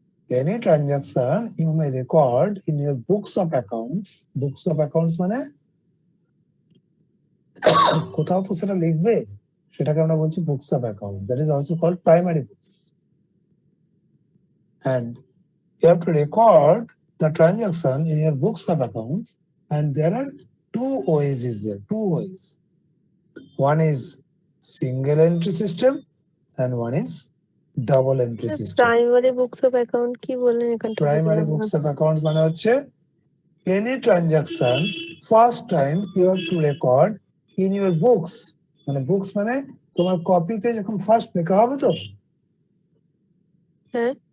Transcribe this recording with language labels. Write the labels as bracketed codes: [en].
[en] Any transaction you may record in your books of accounts. [bn] Books of accounts মানে কোথাও তো সেটা লিখবে, সেটাকে আমরা বলছি books of account. [en] That is also called primary books. And you have to record the transaction in your books of accounts, and there are two ways. One is single entry system and one is double entry system. [bn] Primary books of account কি বললেন এখানটা [en] Primary [bn] বুঝলাম না। [en] books of accounts [bn] মানে হচ্ছে [en] any transaction first time you have to record in your books. [bn] মানে books মানে তোমার কপিতে যখন ফার্স্ট লেখা হবে তো হ্যাঁ,